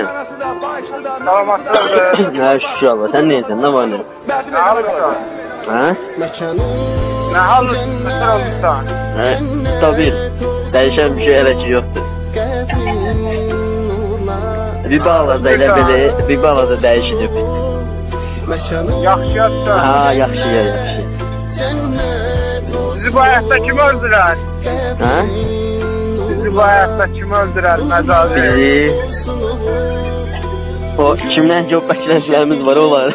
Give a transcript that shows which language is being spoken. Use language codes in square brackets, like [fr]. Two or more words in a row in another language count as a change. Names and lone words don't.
[az] Salamatlıdır. [tr] Ha şükür Allah. Sen neysin? Ne var ne? Ne alırsan? Ha? Ne alırsan? Ha? Tabii. Değişen bir şey hele ki yoktur. [az] Bir bağlarda elə belə, bir bağlarda dəyişəcək. Yaxşı yatsa. Ha, yaxşı ya, yaxşı. Bizi bu həyatda kim öldürər? Ha? Bizi bu həyatda kim öldürər? Məcazi. Bizi... O, kimdən çox bəkləntilərimiz var, olar.